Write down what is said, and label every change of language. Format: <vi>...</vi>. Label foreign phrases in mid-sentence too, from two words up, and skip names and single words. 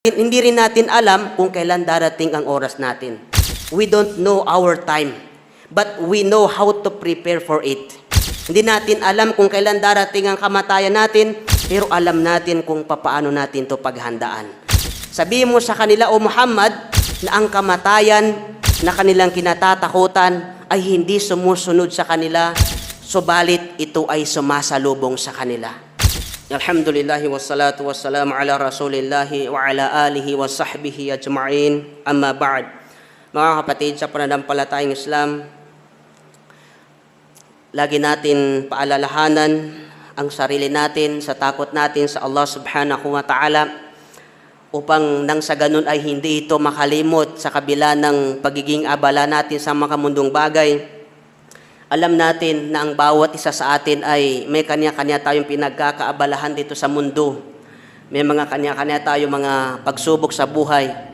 <tl>Hindi rin natin alam kung kailan darating ang oras natin.</tl> <en>We don't know our time, but we know how to prepare for it.</en> <tl>Hindi natin alam kung kailan darating ang kamatayan natin, pero alam natin kung papaano natin to paghandaan. Sabihin mo sa kanila, O Muhammad, na ang kamatayan na kanilang kinatatakutan ay hindi sumusunod sa kanila, subalit ito ay sumasalubong sa kanila.</tl> <ar>الحمد لله والصلاة والسلام على رسول الله وعلى آله وصحبه أجمعين أما بعد.</ar> <tl>Mga kapatid, sa pananampalatayang Islam, lagi natin paalalahanan ang sarili natin sa takot natin sa Allah</tl> <ar>سبحانه وتعالى</ar> <tl>upang nang sa ganun ay hindi ito makalimot sa kabila ng pagiging abala natin sa mga mundong bagay. Alam natin na ang bawat isa sa atin ay may kanya-kanya tayong pinagkakaabalahan dito sa mundo. May mga kanya-kanya tayong mga pagsubok sa buhay.</tl>